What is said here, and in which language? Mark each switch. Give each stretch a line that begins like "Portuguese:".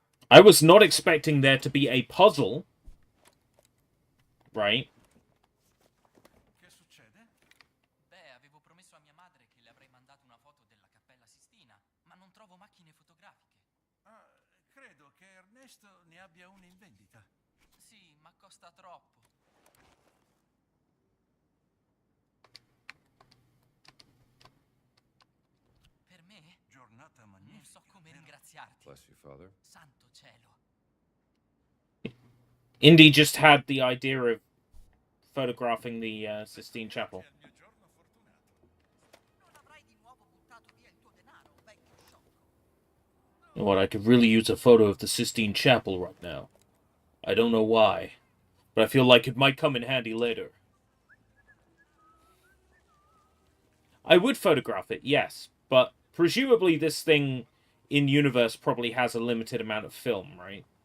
English: I was not expecting there to be a puzzle. Right?
Italian: Che succede? Beh, avevo promesso a mia madre che le avrei mandato una foto della Cappella Sistina, ma non trovo macchine fotografiche. Ah, credo che Ernesto ne abbia una in vendita. Sì, ma costa troppo. Per me? Giornata magnifica. Non so come ringraziarti.
English: Bless you, Father.
Italian: Santo cielo.
English: Indy just had the idea of photographing the Sistine Chapel.
Italian: Non avrai di nuovo buttato via il tuo denaro, vecchio sciocco.
English: You know what? I could really use a photo of the Sistine Chapel right now. I don't know why, but I feel like it might come in handy later. I would photograph it, yes, but presumably this thing in universe probably has a limited amount of film, right?